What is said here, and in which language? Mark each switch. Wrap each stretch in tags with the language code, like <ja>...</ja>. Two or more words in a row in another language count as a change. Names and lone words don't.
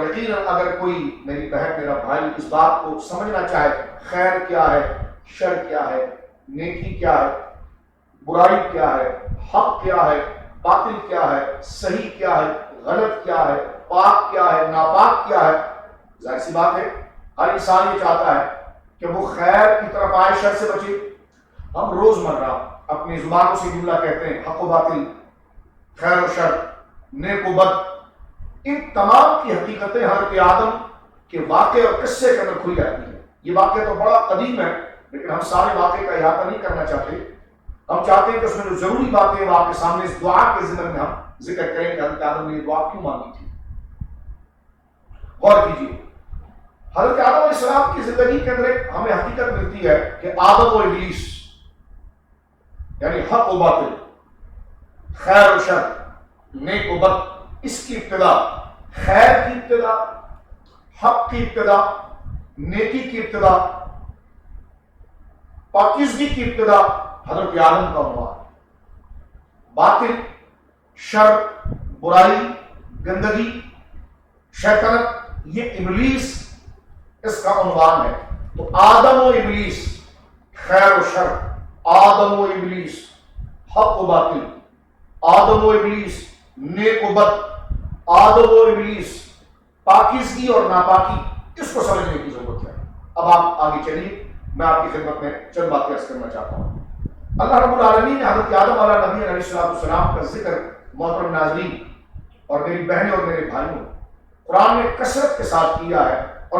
<ur>یقیناً اگر کوئی میری بہن، میرا بھائی اس بات کو سمجھنا چاہے خیر کیا ہے، شر کیا ہے، نیکی کیا ہے، برائی کیا ہے، حق کیا ہے، باطل کیا ہے، صحیح کیا ہے، غلط کیا ہے، پاک کیا ہے، ناپاک کیا ہے، ظاہر سی بات ہے ہر انسان یہ چاہتا ہے کہ وہ خیر کی طرف آئے، شر سے بچے۔ ہم روزمرہ اپنی زبانوں سے جملہ کہتے ہیں، حق و باطل، خیر و شر، نیک و بد، ان تمام کی حقیقتیں حضرت آدم کے واقعے اور قصے کے اندر کھل جاتی ہیں۔ یہ واقعہ تو بڑا قدیم ہے، لیکن ہم سارے واقعے کا احاطہ نہیں کرنا چاہتے۔ ہم چاہتے ہیں کہ اس میں جو ضروری باتیں وہ آپ کے سامنے اس دعا کے ضمن میں ہم ذکر کریں کہ حضرت آدم نے یہ دعا کیوں مانگی تھی۔ غور کیجیے، حضرت آدم</ur> <ar>علیہ السلام</ar> <ur>کی زندگی کے اندر ہمیں حقیقت ملتی ہے کہ آدم و ابلیس، یعنی حق و باطل، خیر و شر، نیک و بد، اس کی ابتدا، خیر کی ابتدا، حق کی ابتدا، نیکی کی ابتدا، پاکیزگی کی ابتدا حضرت آدم کا ہوا۔ باطل، شر، برائی، گندگی، شیطنت، یہ ابلیس اس کا عنوان ہے۔ تو آدم و ابلیس، خیر و شر، آدم و ابلیس، حق و باطل، آدم و ابلیس، نیک و بد، آدم و ابلیس، پاکیزگی اور ناپاکی، اس کو سمجھنے کی ضرورت ہے۔ اب آپ آگے چلیے، میں آپ کی خدمت میں چند باتیں عرض کرنا چاہتا ہوں۔</ur> <ar>اللہ رب العالمین</ar> <ur>نے حضرت آدم علیہ نبی</ur> <ar>علیہ السلام</ar> <ur>کا ذکر محترم ناظرین اور میری بہنیں اور میرے بھائیوں قرآن میں کثرت کے ساتھ کیا ہے، اور</ur>